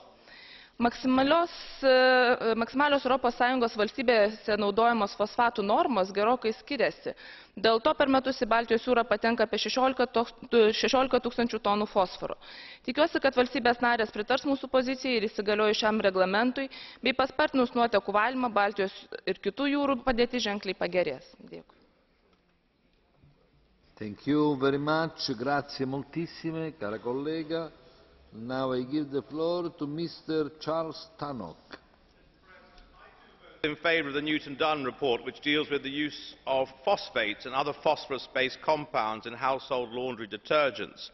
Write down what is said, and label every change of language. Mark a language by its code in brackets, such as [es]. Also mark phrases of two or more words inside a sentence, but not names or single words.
[lt] Maksimalios ES valstybėse naudojamos fosfatų normos gerokai skiriasi. Dėl to per metus į Baltijos jūrą patenka apie 16 tūkstančių tonų fosforo. Tikiuosi, kad valstybės narės pritars mūsų pozicijai ir įsigaliojus šiam reglamentui, bei paspartinus nuotekų valymą Baltijos ir kitų jūrų padėtis ženkliai pagerės. Dėkui. [en] Thank you very much. [it] Grazie moltissime, cara collega. [en] Now I give the floor to Mr. Charles Tannock. In favour of the Newton-Dunn report, which deals with the use of phosphates and other phosphorus-based compounds in household laundry detergents.